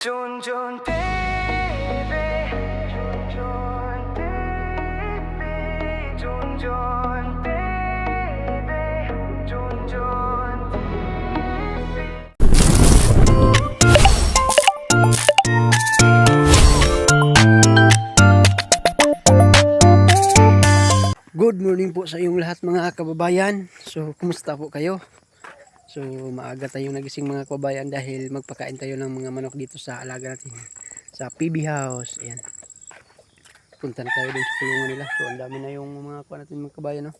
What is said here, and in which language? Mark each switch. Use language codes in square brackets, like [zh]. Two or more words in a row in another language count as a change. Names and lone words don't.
[en] Jun Jun baby, Jun Jun baby, Jun Jun baby, Jun Jun baby. Good morning [tl] po sa iyong lahat mga kababayan. So, kumusta po kayo? So, maaga tayong nagising mga kababayan dahil magpakain tayo ng mga manok dito sa alaga natin sa PB House. Ayan. Punta na tayo din sa kulungan nila. So, ang dami na yung mga kuha natin mga kababayan, no?